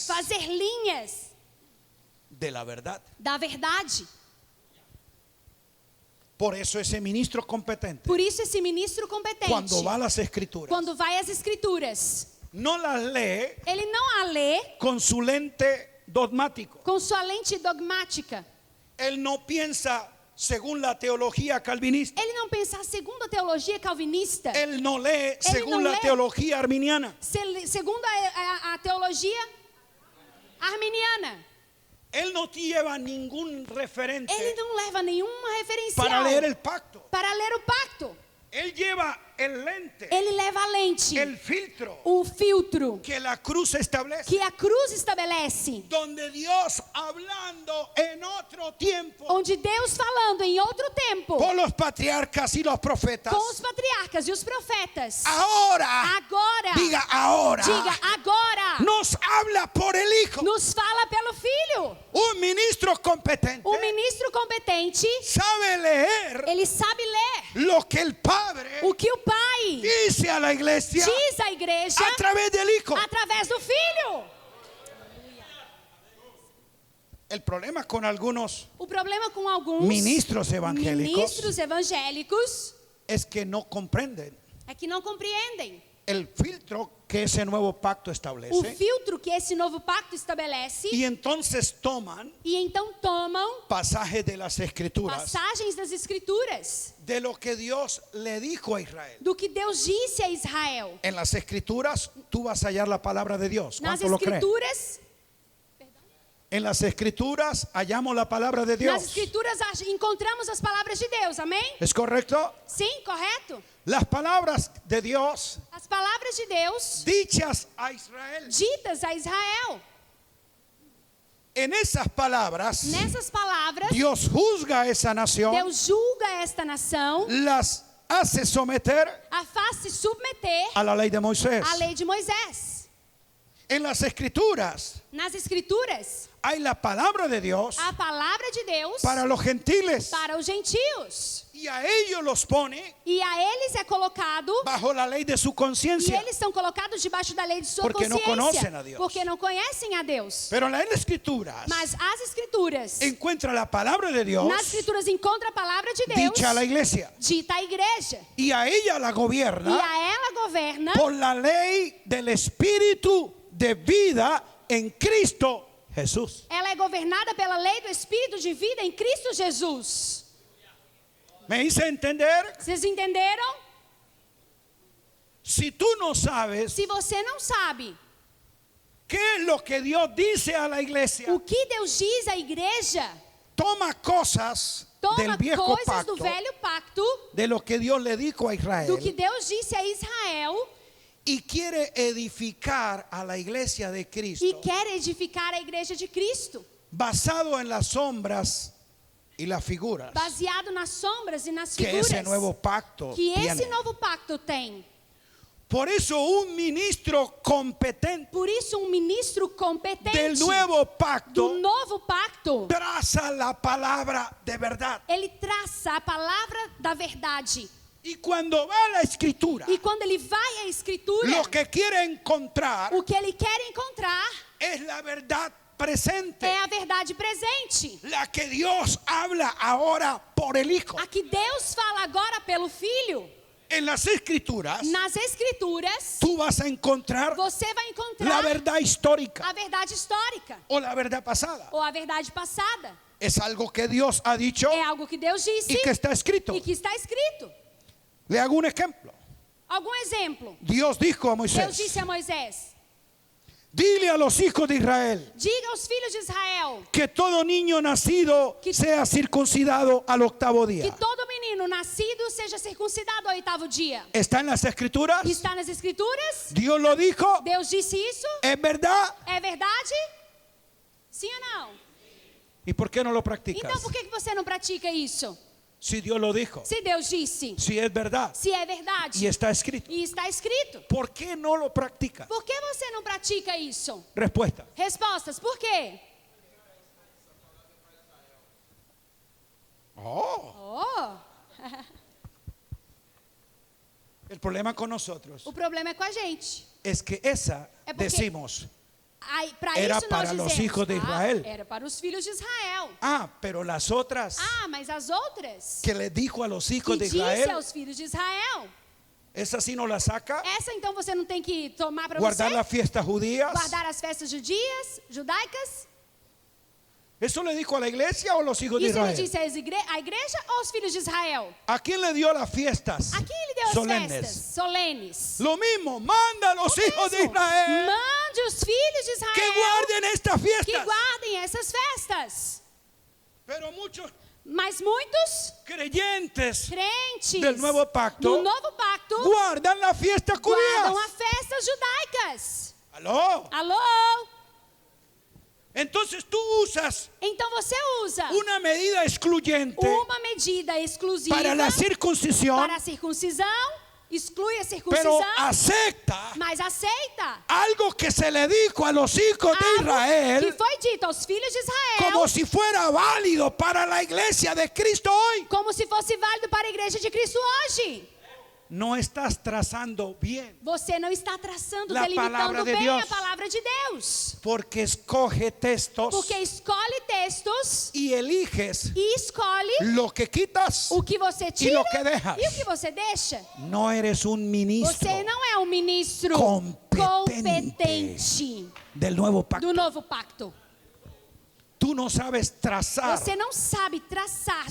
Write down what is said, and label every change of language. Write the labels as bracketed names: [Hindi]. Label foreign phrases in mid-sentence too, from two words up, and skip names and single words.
[Portuguese] fazer linhas [Spanish] de la verdad. [Portuguese] da verdade. [Spanish] Por eso ese ministro competente, [Portuguese] Por isso esse ministro competente, [Spanish] cuando va a las escrituras, [Portuguese] quando vai às escrituras, [Spanish] no las lee [Portuguese] ele não a lê [Spanish] con su lente dogmático. [Portuguese] com sua lente dogmática. [Spanish] Él no piensa según la teología calvinista. [Portuguese] Ele não pensa segundo a teologia calvinista, [Spanish] Él no lee según no la lee. teología arminiana. [Portuguese] segundo a teologia arminiana. [Spanish] Él no lleva ningún referente [Portuguese] Ele não leva nenhuma referencial [Spanish] para leer el pacto. [Portuguese] para ler o pacto. [Spanish] Él lleva el lente, [Portuguese] Ele leva a lente, [Spanish] el filtro [Portuguese] o filtro [Spanish] que la cruz establece. [Portuguese] que a cruz estabelece, [Spanish] Donde Dios hablando en otro tiempo [Portuguese] onde Deus falando em outro tempo [Spanish] por los patriarcas y los profetas. [Portuguese] com os patriarcas e os profetas, [Spanish] Ahora, [Portuguese] agora, [Spanish] diga ahora, [Portuguese] diga agora, [Spanish] nos habla por el Hijo. [Portuguese] nos fala pelo Filho. [Spanish] Un ministro competente [Portuguese] O ministro competente, [Spanish] sabe leer [Portuguese] ele sabe ler [Spanish] lo que el Padre [Portuguese] o que o Pai [Spanish] dice a la iglesia [Portuguese] diz à igreja [Spanish] a través del Hijo. [Portuguese] através do Filho. [Spanish] El problema con algunos [Portuguese] O problema com alguns [Spanish] ministros evangélicos [Portuguese] ministros evangélicos [Spanish] es que no comprenden [Portuguese] é que não compreendem [Spanish] el filtro que ese nuevo pacto [Portuguese] o [Spanish] establece [Portuguese] filtro que esse novo pacto estabelece [Spanish] y entonces toman [Portuguese] e então tomam [Spanish] pasajes de las escrituras [Portuguese] passagens das escrituras [Spanish] de lo que Dios le dijo a Israel. [Portuguese] do que Deus disse a Israel. [Spanish] En las escrituras tú vas a hallar la palabra de Dios. [Portuguese] Nas [Spanish] ¿Cuánto lo creen? [Portuguese] escrituras, [Spanish] En las escrituras hallamos la palabra de [Portuguese] nas [Spanish] Dios. [Portuguese] escrituras encontramos as palavras de Deus. Amém? [Spanish] ¿Es correcto? [Portuguese] Sim, correto? [Spanish] Las palabras de Dios [Portuguese] As palavras de Deus [Spanish] dichas a Israel. [Portuguese] ditas a Israel. [Spanish] En esas palabras [Portuguese] Nessas palavras, [Spanish] Dios juzga a esa nación, [Portuguese] Deus julga esta nação, [Spanish] las hace someter [Portuguese] a faz-se submeter [Spanish] a la ley de Moisés. [Portuguese] à lei de Moisés. [Spanish] En las escrituras [Portuguese] Nas escrituras, [Spanish] hay la palabra de Dios [Portuguese] a palavra de Deus [Spanish] para los gentiles [Portuguese] para os gentios. [Spanish] y a ellos los pone [Portuguese] E a eles é colocado, [Spanish] bajo la ley de su [Portuguese] e [Spanish] conciencia. [Portuguese] eles são colocados debaixo da lei de sua Porque não consciência. conhecem a Deus. Porque não conhecem a Deus. [Spanish] Pero en las escrituras [Portuguese] Mas as escrituras, [Spanish] encuentra la palabra de Dios [Portuguese] nas escrituras encontra a palavra de Deus, [Spanish] dicha a la iglesia [Portuguese] dita à igreja. [Spanish] y a ella la [Portuguese] E [Spanish] gobierna [Portuguese] a ela governa [Spanish] por la ley del Espíritu de vida en Cristo Jesús. [Portuguese] ela é governada pela lei do Espírito de vida em Cristo Jesus. [Spanish] ¿Me hice entender? [Portuguese] Vocês entenderam? [Spanish] Si tú no sabes [Portuguese] Se você não sabe [Spanish] qué es lo que Dios dice a la iglesia, [Portuguese] o que Deus diz à igreja, [Spanish] toma cosas del [Portuguese] toma [Spanish] viejo [Portuguese] coisas do [Spanish] pacto, [Portuguese] velho pacto, [Spanish] de lo que Dios le dijo a [Portuguese] do que [Spanish] Israel, [Portuguese] Deus disse a Israel, [Spanish] y quiere edificar a la iglesia de [Portuguese] e [Spanish] Cristo [Portuguese] quer edificar a igreja de Cristo, [Spanish] basado en las sombras y las figuras [Portuguese] baseado nas sombras e nas [Spanish] que [Portuguese] figuras [Spanish] ese nuevo pacto [Portuguese] que esse [Spanish] tiene. [Portuguese] novo pacto tem. [Spanish] Por eso un ministro competente [Portuguese] Por isso, um ministro competente [Spanish] del nuevo pacto [Portuguese] do novo pacto, [Spanish] traza la palabra de verdad. [Portuguese] ele traça a palavra da verdade. [Spanish] Y cuando va a la escritura, [Portuguese] E quando ele vai à escritura, [Spanish] lo que quiere encontrar [Portuguese] o que ele quer encontrar [Spanish] es la verdad presente, [Portuguese] é a verdade presente, [Spanish] la que Dios habla ahora por el Hijo. [Portuguese] a que Deus fala agora pelo Filho. [Spanish] En las escrituras [Portuguese] Nas escrituras, [Spanish] tú vas a encontrar [Portuguese] você vai [Spanish] la [Portuguese] encontrar [Spanish] verdad histórica [Portuguese] a verdade histórica [Spanish] o la verdad pasada. [Portuguese] ou a verdade passada. [Spanish] Es algo que Dios ha dicho [Portuguese] É algo que Deus disse [Spanish] y que está escrito. [Portuguese] e que está escrito. [Spanish] Le hago un ejemplo. [Portuguese] Algum exemplo. [Spanish] Dios dijo a [Portuguese] Deus [Spanish] Moisés: [Portuguese] disse a Moisés: [Spanish] dile a los hijos de Israel [Portuguese] diga aos filhos de Israel [Spanish] que todo niño nacido sea circuncidado al octavo [Portuguese] que [Spanish] día. [Portuguese] todo menino nascido seja circuncidado ao 8º dia. [Spanish] ¿Está en las escrituras? [Portuguese] Está nas escrituras? [Spanish] Dios lo dijo. [Portuguese] Deus disse isso? [Spanish] ¿Es verdad? [Portuguese] É verdade? Sim ou não? [Spanish] ¿Y por qué no lo practicas? [Portuguese] Então por que você não pratica isso? [Spanish] Si Dios lo dijo, [Portuguese] Se Deus disse, [Spanish] si es verdad [Portuguese] se é verdade [Spanish] y está escrito, [Portuguese] e está escrito, [Spanish] ¿por qué no lo practicas? [Portuguese] por que você não pratica isso? [Spanish] Respuesta: [Portuguese] Respostas, por quê? Oh, [Spanish] el problema con nosotros [Portuguese] o problema é com a gente. [Spanish] es que esa [Portuguese] É porque- [Spanish] decimos, [Portuguese] Para Era isso para nós [Spanish] los [Portuguese] dizemos, [Spanish] hijos de Israel. [Portuguese] era para os filhos de Israel. [Spanish] pero las otras [Portuguese] Mas as outras [Spanish] que le dijo a los hijos [Portuguese] que de disse Israel, aos filhos de Israel, [Spanish] esa sí no la saca. [Portuguese] essa então você não tem que tomar para [Spanish] Guardar [Portuguese] você, [Spanish] las fiestas judías. [Portuguese] guardar as festas judaicas. [Spanish] ¿Eso le dijo a la iglesia o a los hijos de [Portuguese] Isso ele [Spanish] Israel? [Portuguese] disse à igreja ou aos filhos de Israel? [Spanish] ¿A quién le dio las fiestas [Portuguese] A quem ele deu as [Spanish] solemnes? [Portuguese] festas solenes? [Spanish] Lo mismo, manda a los hijos de [Portuguese] Mesmo. Israel Mande os filhos de Israel [Spanish] que guarden estas [Portuguese] que [Spanish] fiestas. [Portuguese] guardem essas festas. [Spanish] Pero muchos [Portuguese] Mas muitos [Spanish] creyentes [Portuguese] crentes [Spanish] del nuevo pacto [Portuguese] do novo pacto [Spanish] guardan las fiestas [Portuguese] guardam [Spanish] judías. [Portuguese] as festas judaicas. [Spanish] ¿Aló? [Portuguese] Alô? [Spanish] Entonces tú usas [Portuguese] Então você usa [Spanish] una medida excluyente [Portuguese] uma medida exclusiva [Spanish] para la circuncisión, [Portuguese] para a circuncisão, exclui a [Spanish] pero [Portuguese] circuncisão, [Spanish] acepta [Portuguese] mas aceita [Spanish] algo que se le dijo a los hijos de [Portuguese] algo que [Spanish] Israel [Portuguese] foi dito aos filhos de Israel [Spanish] como si fuera válido para la iglesia de Cristo hoy. [Portuguese] como se fosse válido para a igreja de Cristo hoje. [Spanish] No estás trazando bien, [Portuguese] Você não está traçando, [Spanish] La palabra [Portuguese] delimitando [Spanish] de [Portuguese] bem [Spanish] Dios. [Portuguese] a palavra de Deus. [Spanish] porque escoge textos [Portuguese] Porque escolhe textos [Spanish] y eliges [Portuguese] e escolhe [Spanish] lo que quitas. [Portuguese] o que você tira [Spanish] lo que dejas. [Portuguese] e o que você deixa. [Spanish] No eres un ministro [Portuguese] Você não é um ministro [Spanish] competente [Portuguese] competente [Spanish] del nuevo pacto. [Portuguese] do novo pacto. [Spanish] Tú no sabes trazar, [Portuguese] Você não sabe traçar,